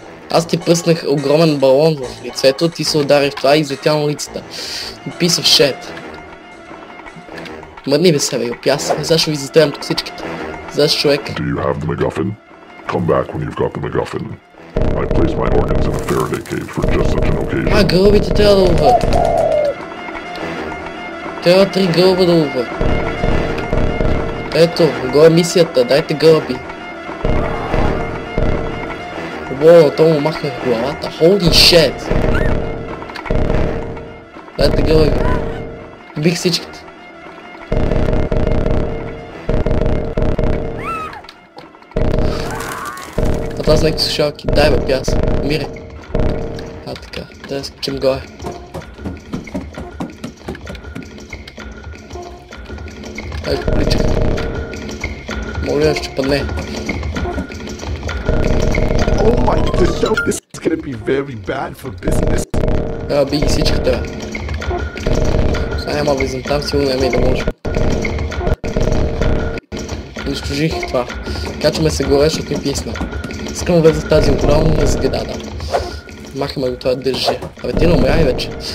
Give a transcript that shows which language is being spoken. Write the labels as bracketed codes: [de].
[bg] Аз ти пръснах огромен балон в лицето, ти се удари в това и излетя на улицата. [en] Piece of shit. [bg] Мърни бе себе, опяс. Защо ви застрелям тук всичките? Защо човек? [en] Do you have the MacGuffin? Come back when you've got the MacGuffin. I place my organs in a Faraday cage for just such an occasion. [bg] Гълъбите трябва да ловят. Трябва 3 гълъба да ловят. Ето, го е мисията, дайте гълъби. Воу, то му махнах главата. [en] Holy shit! [bg] Дайте гълъби. Бих всичките. Това са някакви слушалки. Дай бе, пяс. Мире. Така. Да скачим горе. Ай, поличах. Моля, ще падне. [en] Oh my, this is gonna be very bad for business. [bg] Би ги всичките, бе. Сега няма влизам там, сигурно няма и да може. Унищожих това. Качваме се горе, защото ми писна. Искам да влезе в тази огромна сграда. Махаме го това държи. Абе ти не умряй вече.